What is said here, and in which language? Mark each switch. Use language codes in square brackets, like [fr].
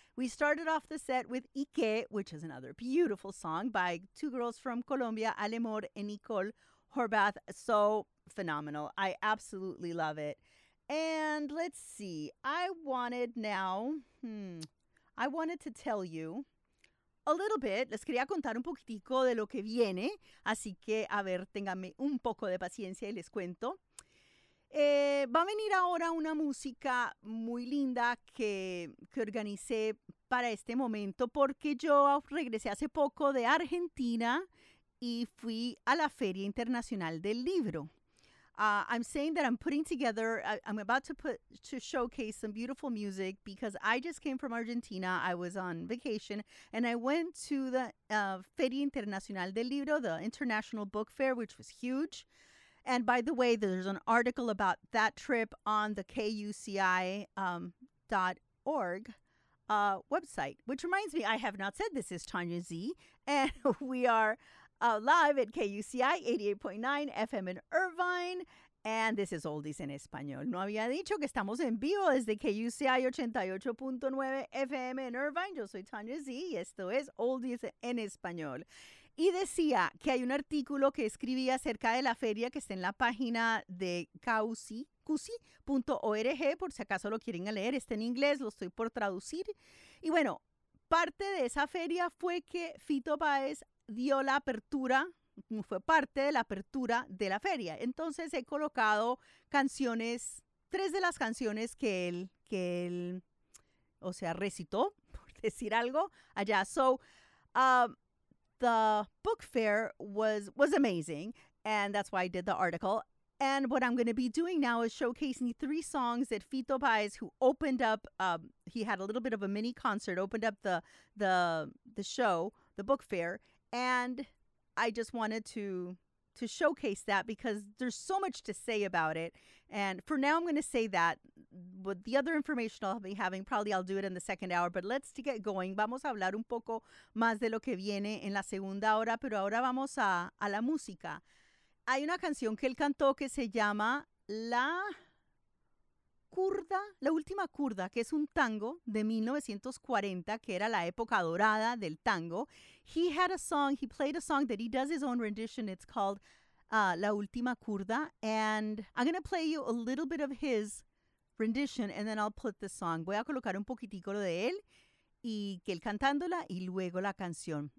[en] We started off the set with Ike, which is another beautiful song by two girls from Colombia, Ale Moore and Nicole Horvath. So phenomenal. I absolutely love it. And let's see. I wanted to tell you a little bit. [es] Les quería contar un poquitico de lo que viene. Así que, a ver, ténganme un poco de paciencia y les cuento. Va a venir ahora una música muy linda que organicé para este momento porque yo regresé hace poco de Argentina y fui a la Feria Internacional del Libro. [en] I'm saying that I'm putting together, I'm about to put to showcase some beautiful music because I just came from Argentina. I was on vacation and I went to the Feria Internacional del Libro, the International Book Fair, which was huge. And by the way, there's an article about that trip on the KUCI.org website, which reminds me, I have not said this is Tanya Z, and we are live at KUCI 88.9 FM in Irvine, and this is Oldies en Español. [es] No había dicho que estamos en vivo desde KUCI 88.9 FM en Irvine. Yo soy Tanya Z y esto es Oldies en Español. Y decía que hay un artículo que escribí acerca de la feria que está en la página de KUCI.org, por si acaso lo quieren leer. Está en inglés, lo estoy por traducir. Y bueno, parte de esa feria fue que Fito Páez dio la apertura, fue parte de la apertura de la feria. Entonces he colocado canciones, tres de las canciones que él, o sea, recitó, por decir algo, allá. [en] So, the book fair was amazing, and that's why I did the article. And what I'm going to be doing now is showcasing three songs that Fito Páez, who opened up, he had a little bit of a mini concert, opened up the show, the book fair. And I just wanted to showcase that because there's so much to say about it. And for now, I'm going to say that. With the other information I'll be having, probably I'll do it in the second hour. But let's get going. [es] Vamos a hablar un poco más de lo que viene en la segunda hora. Pero ahora vamos a la música. Hay una canción que él cantó que se llama La Kurda, La Última Kurda, que es un tango de 1940, que era la época dorada del tango. [en] He had a song, he played a song that he does his own rendition. It's called La Última Kurda. And I'm going to play you a little bit of his rendition, and then I'll put the song. [es] Voy a colocar un poquitico lo de él, y que él cantándola, y luego la canción.